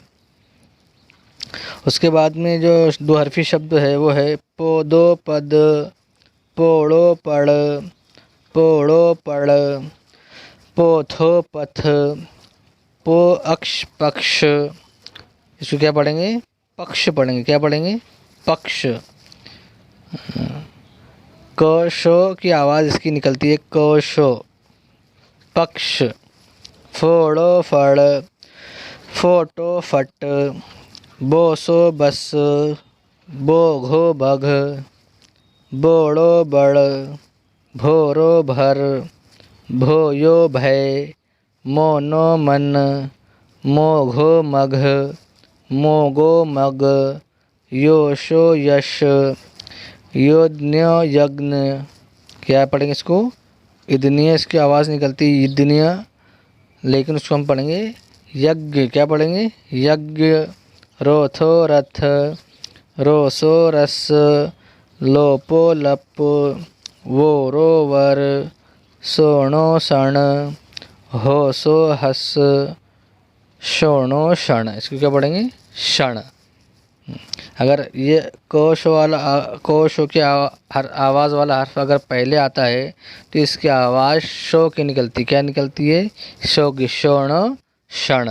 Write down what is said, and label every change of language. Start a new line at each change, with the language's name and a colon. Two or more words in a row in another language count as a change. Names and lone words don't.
Hindi: उसके बाद में जो दो हरफी शब्द है वो है पोदो पद, पोड़ो पड़, पोड़ो पड़, पोथो पथ, पो अक्ष पक्ष। इसको क्या पढ़ेंगे? पक्ष पढ़ेंगे। क्या पढ़ेंगे? पक्ष। क शो की आवाज़ इसकी निकलती है, क शो, पक्ष। फोड़ो फड़, फोटो फट, बोसो बस, बोघो बघ, बोड़ो बड़, भोरो भर, भोयो भय, मोनो मन, मोघो मघ, मोगो मग, योशो यश, योद्न्यो यज्ञ। क्या पढ़ेंगे इसको? इदनीय इसकी आवाज़ निकलती है, इदनीय, लेकिन उसको हम पढ़ेंगे यज्ञ। क्या पढ़ेंगे? यज्ञ। रोथो रथ, रोसो रस, लोपो लप, वोरो वर, सोणो सण, होसो हस, शोणो क्षण। इसको क्या पढ़ेंगे? क्षण। अगर ये कोश वाला कोशो की हर आवाज़ वाला हर्फ अगर पहले आता है तो इसकी आवाज़ शो की निकलती। क्या निकलती है? शो की, शोणो क्षण।